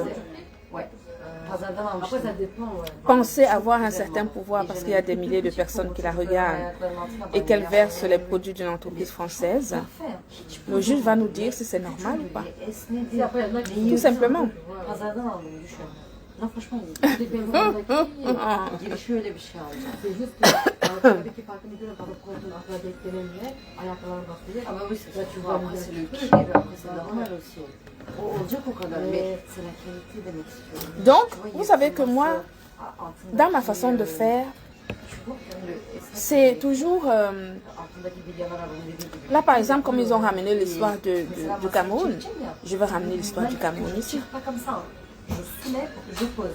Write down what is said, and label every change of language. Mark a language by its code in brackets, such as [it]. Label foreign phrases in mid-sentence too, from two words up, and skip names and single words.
[fr] penser avoir un certain pouvoir parce qu'il y a des milliers de personnes qui la regardent et qu'elle verse les produits d'une entreprise française, le juge va nous dire si c'est normal ou pas. Tout simplement. Non, franchement, [tr] şöyle bir şey alacağım. Tabii farklı bir durum. Koltuğun arkada beklenenle ayaklarına basıyor. Ama bu sefer [fr] c'est le pied, après c'est normal aussi. [tr] Olacak o kadar. [fr] Mais c'est la qualité [tr] demek istiyorum. [fr] Donc, vous savez que moi, dans ma façon de faire, c'est toujours... là, par exemple, comme ils ont ramené l'histoire du Cameroun, je vais ramener l'histoire du Cameroun ici. Je soulève, je pose.